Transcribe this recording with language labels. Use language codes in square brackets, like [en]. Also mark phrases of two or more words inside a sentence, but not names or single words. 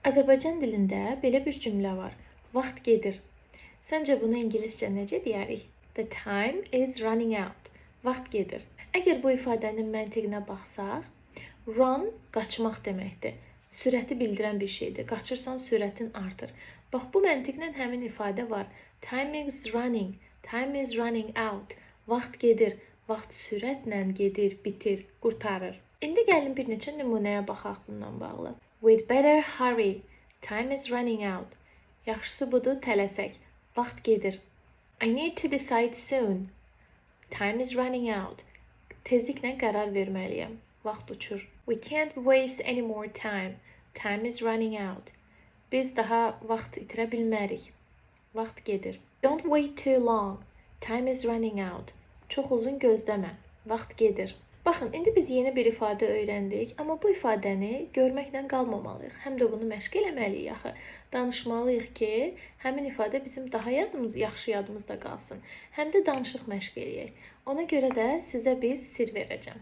[az] Azərbaycan dilində belə bir cümlə var. Vaxt gedir. Səncə bunu ingiliscə necə deyərik? [en] The time is running out. [az] Vaxt gedir. Əgər bu ifadənin məntiqinə baxsaq, run qaçmaq deməkdir. Sürəti bildirən bir şeydir. Qaçırsan, sürətin artır. Bax, bu məntiqlə həmin ifadə var. [en] Time is running. Time is running out. [az] Vaxt gedir. Vaxt sürətlə gedir, bitir, qurtarır. İndi gəlin bir neçə nümunəyə baxaq bundan bağlı. [en] We'd better hurry. Time is running out. [az] Yaxşısı budur, tələsək. Vaxt gedir. [en] I need to decide soon. Time is running out. [az] Tezliklə qərar verməliyəm. Vaxt uçur. [en] We can't waste any more time. Time is running out. [az] Biz daha vaxt itirə bilmərik. Vaxt gedir. [en] Don't wait too long. Time is running out. [az] Çox uzun gözləmə. Vaxt gedir. Baxın, indi biz yeni bir ifadə öyrəndik, amma bu ifadəni görməklə qalmamalıyıq. Həm də bunu məşq eləməliyik axı. Danışmalıyıq ki, həmin ifadə bizim daha yaxşı yadımızda qalsın. Həm də danışıq məşq eləyək. Ona görə də sizə bir sirr verəcəm.